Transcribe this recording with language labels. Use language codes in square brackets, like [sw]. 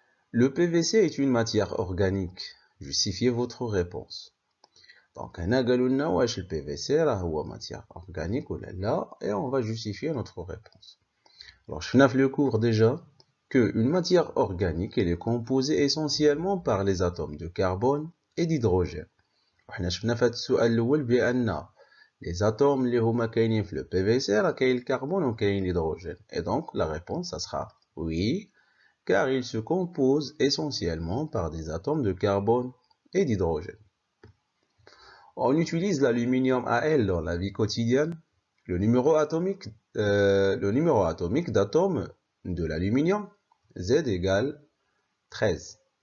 [fr] Le PVC est une matière organique. Justifiez votre réponse. Donc [ar] هنا قالوا لنا واش [fr] le PVC راه هو matière organique ou لا, et on va justifier notre réponse. Alors je n'ai le cours déjà que une matière organique elle est composée essentiellement par les atomes de carbone et d'hydrogène. [ar] وحنا شفنا في هذا السؤال الاول بان les atomes اللي هما كاينين في le PVC راه كاين الكربون وكاين l'hydrogène. [fr] Et donc la réponse ça sera oui, car il se compose essentiellement par des atomes de carbone et d'hydrogène. On utilise l'aluminium Al dans la vie quotidienne. Le numéro atomique d'atomes de l'aluminium, Z égale 13.